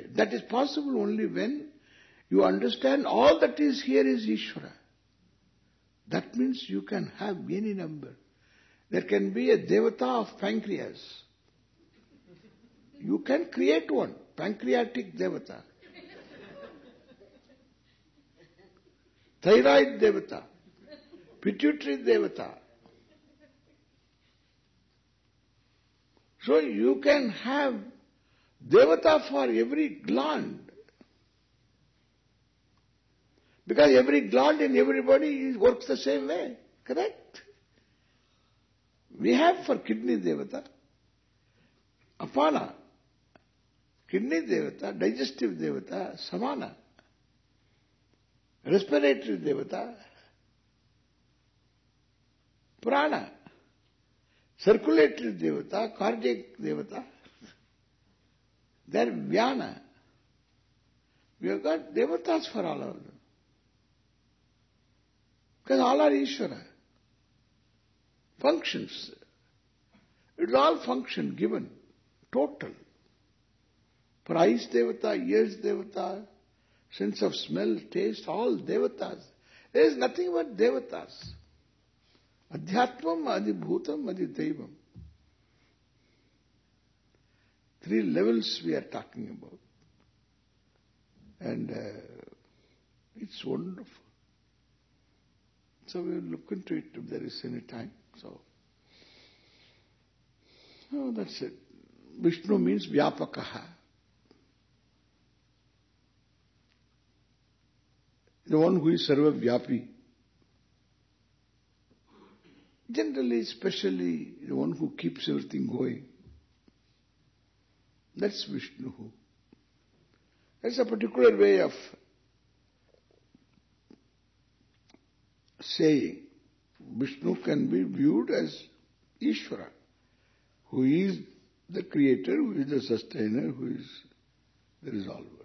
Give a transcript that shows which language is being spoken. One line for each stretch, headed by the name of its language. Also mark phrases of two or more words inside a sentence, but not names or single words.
English: That is possible only when you understand all that is here is Ishvara. That means you can have any number. There can be a devata of pancreas. You can create one, pancreatic devata. Thyroid devata, pituitary devata. So you can have devata for every gland. Because every gland in everybody works the same way. Correct? We have for kidney devata, apana, kidney devata, digestive devata, samana, respiratory devata, prana, circulatory devata, cardiac devata, then vyana. We have got devatas for all of them. Because all are Ishvara. Functions. It's all function given. Total. For eyes devata, ears devata, sense of smell, taste, all devatas. There is nothing but devatas.
Sanskrit: Adhyatmam, adibhutam, adidaivam.
English: 3 levels we are talking about. And it's wonderful. So we will look into it if there is any time. So, that's it. Vishnu means vyapakaha. The one who is
Sanskrit: sarva vyapi.
English: Generally, especially the one who keeps everything going. That's Vishnu. That's a particular way of saying Vishnu can be viewed as Ishvara, who is the creator, who is the sustainer, who is the resolver.